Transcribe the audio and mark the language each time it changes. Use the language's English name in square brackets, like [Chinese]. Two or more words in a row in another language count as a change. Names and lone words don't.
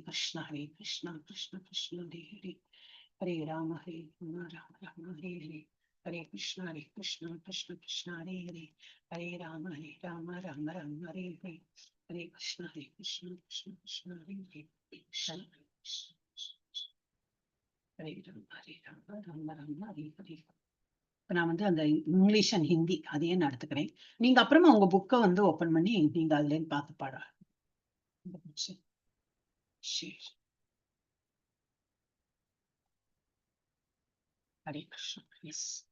[Sanskrit] Krishna Krishna Krishna Hare Rama Rama Rama Hare Hare Hare Krishna Krishna Krishna Hare Hare Hare Rama Rama Rama Hare Hare Hare Krishna Krishna Krishna Hare Hare Krishna Hare Rama Rama Hare Hare. [Tamil] இப்ப நான் வந்து அந்த [English] English and Hindi [Tamil] அதையே நான் எடுத்துக்கிறேன். நீங்க அப்புறமா உங்க புக்கை வந்து ஓபன் பண்ணி நீங்க அதுல இருந்து பார்த்து பாட. சரி. ஹரே கிருஷ்ணா. எஸ்.